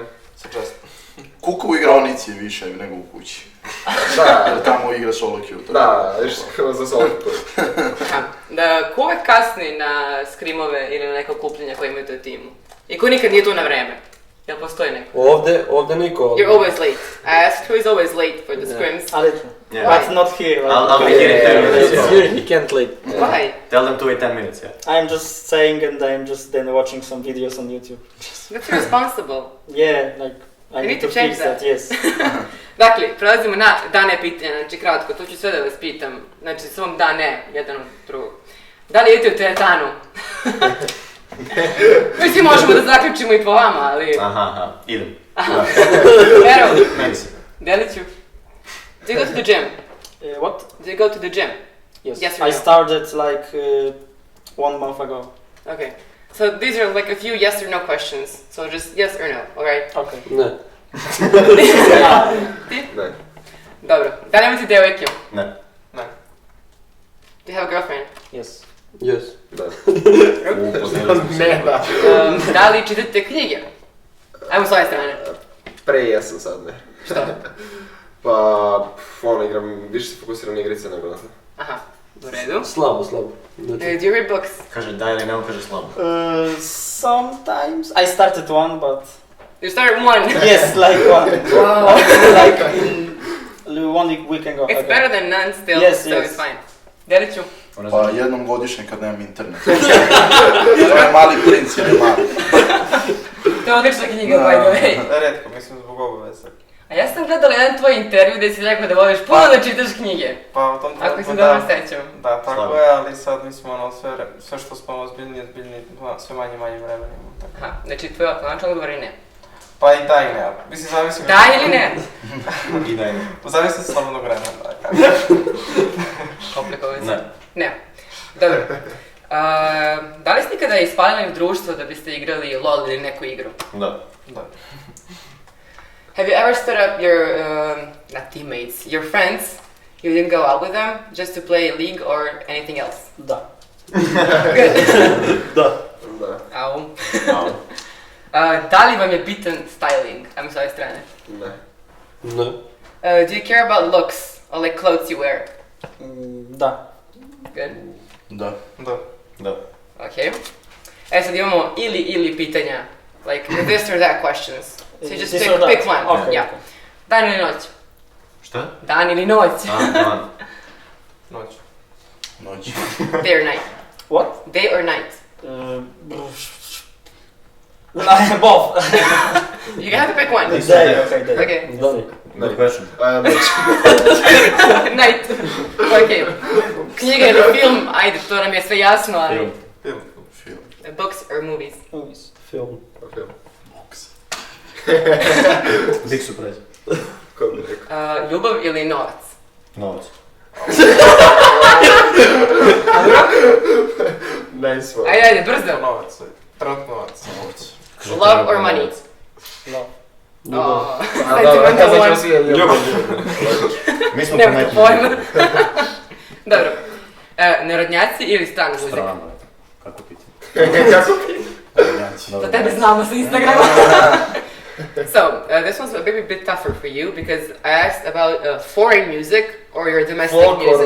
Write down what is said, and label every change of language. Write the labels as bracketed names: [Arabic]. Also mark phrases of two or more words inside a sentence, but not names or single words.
[Serbian] Kuka u igraonici je više nego u kući. Da. Jer tamo igra [English] solo queue. [Serbian] Da, više za [English] solo queue. [Serbian] Da, ko uvek kasni na skrimove ili na neka okupljenja koje imate u timu? I ko nikad nije tu na vreme? Jel postoji neko? Ovde niko. [English] You're always late. I asked who is always late for the scrims. Ali, but not here. I'll be here in 10 minutes. Here he can't late. Why? Tell them to wait 10 minutes, yeah. I'm just saying and I'm just then watching some videos on YouTube. That's irresponsible. Yeah, like I need to change fix that, yes. [Serbian] Dakle, prelazimo na dane pitanja, znači kratko, tu ću sve da vas pitam. Znači, samo da, ne, jedan od drugog. Da li idete u teretanu? Mi svi možemo da zaključimo i po vama, ali... Aha, idem. Vero, Meni se. Deliću. [English] Do you go to the gym? What? Do you go to the gym? Yes. Yes or no? I started like 1 month ago. Okay. So these are like a few yes or no questions. So just yes or no, alright? Okay. [Serbian] Ne. Ti? Ne. Dobro. Da li imate devojke? Ne. [English] Do you have a girlfriend? Yes. Yes. [Serbian] Da. Ne, da. Da li čitate knjige? Ajmo s ove strane. Pre jesam sad, ne. Što? Pa, igram, više se fokusiram na igrice nego na to. Aha, u redu. Slabo. [English] Do you read books? [Serbian] Kaže da ili ne, on kaže slabo. [English] Sometimes I started one, but You started one. yes, like one. Wow. Like in 1 week ago. It's better than none still, Yes, so yes. it's fine. [Serbian] Deliću. Pa jednom godišnje kad nemam internet. To je Mali princ, jer je mali. To je odlična knjiga, [English] by the way. [Serbian] Redko, mislim zbog obaveza. A ja sam gledala jedan tvoj intervju gdje si rekao da voliš puno da čitaš knjige. Pa u tom Ako trenutku se dobro sećam. Da, tako je, ali sad mi smo sve što smo ozbiljni, sve manje vremena imamo. Aha, znači tvoj konačan odgovor je ne. Pa i da i ne, mislim zavisi... Da ili ne? I da ne. Zavisi od slobodnog vremena, da. Komplikovan. Ne. Ne. Dobro. Da li ste ikada ispalili u društvo da biste igrali LOL ili neku igru? Da. [English] Have you ever stood up your, not teammates, your friends, you didn't go out with them just to play League or anything else? [Serbian] Da. [English] Good. [Serbian] Da. Au. Da li vam je bitan styling? Ajmo s ove strane. Ne. Ne. [English] Do you care about looks or like clothes you wear? [Serbian] Da. [English] Good. [Serbian] Da. Da. Okay. Sad imamo ili pitanja. [English] Like this or that questions. So you just This or pick that. one. Okay. Yeah. [Serbian] Dan ili noć? Šta? Dan ili noć? Dan. Noć. [English] Day or night? What? Day or night? Both. You have to pick one. Day, okay, day. Okay. Good question. Night. [Serbian] Okay. Knjiga ili film? Ajde, to nam je sve jasno, ali... Film. [English] Books or movies? Movies. [Serbian] Film. [English] Big surprise. [Serbian] rekao. Ljubav ili novac? Novac. [English] Nice one. [Serbian] Ajde, brzo. Novac, trenutno novac. [English] Love or money? [Serbian] Ljubav. Sentimentalno. Ljubav. Mi smo Nemate pametni. pojma. Dobro. Narodnjaci ili strana muzika? Strana, kako pitanje? Da tebe znamo sa Instagrama. [English] So, this one's a bit tougher for you because I asked about foreign music or your domestic music.